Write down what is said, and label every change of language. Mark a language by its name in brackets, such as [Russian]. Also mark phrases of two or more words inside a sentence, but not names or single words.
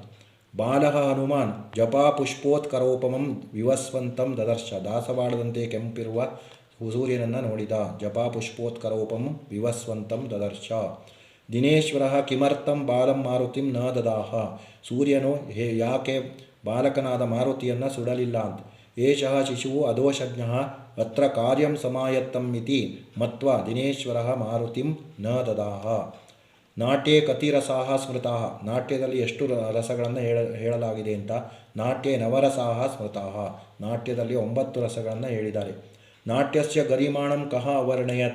[Sanskrit] ಬಾಲಃ ಹನುಮಾನ್ ಜಪಾ ಪುಷ್ಪೋತ್ಕರೋಪಮಂ ವಿವಸ್ವಂತಂ ದದರ್ಶ? [Kannada] ದಾಸವಾಳದಂತೆ ಕೆಂಪಿರುವ ಸೂರ್ಯನನ್ನು ನೋಡಿದ. [Sanskrit] ಜಪಾಪುಷ್ಪೋತ್ಕರೋಪಂ ವಿವಸ್ವಂತಂ ದದರ್ಶ. ದಿನೇಶ್ವರ ಕಿಮರ್ಥಂ ಬಾಲಂ ಮಾರುತಿಂ ನ ದದಾಹ. [Kannada] ಸೂರ್ಯನು ಯಾಕೆ ಬಾಲಕನಾದ ಮಾರುತಿಯನ್ನು ಸುಡಲಿಲ್ಲ ಅಂತ. [Sanskrit] ಏಷಃ ಶಿಶುವು ಅದೋಷಜ್ಞ ಅತ್ರ ಕಾರ್ಯಂ ಸಮಾಯತ್ತಂ ಇತಿ ಮತ್ವ ದಿನೇಶ್ವರ ಮಾರುತಿಂ ನ ದದಾಹ. ನಾಟ್ಯೇ ಕತಿ ರಸಾಹ ಸ್ಮೃತಃ. [Kannada] ನಾಟ್ಯದಲ್ಲಿ ಎಷ್ಟು ರಸಗಳನ್ನು ಹೇಳಲಾಗಿದೆ ಅಂತ. [Sanskrit] ನಾಟ್ಯೇ ನವರಸಾಹ ಸ್ಮೃತಃ. [Kannada] ನಾಟ್ಯದಲ್ಲಿ 9 ರಸಗಳನ್ನು ಹೇಳಿದ್ದಾರೆ. [Sanskrit] ನಾಟ್ಯಸ್ಯ ಗರಿಮಾಣಂ ಕಹ ಅವರ್ಣಯತ್.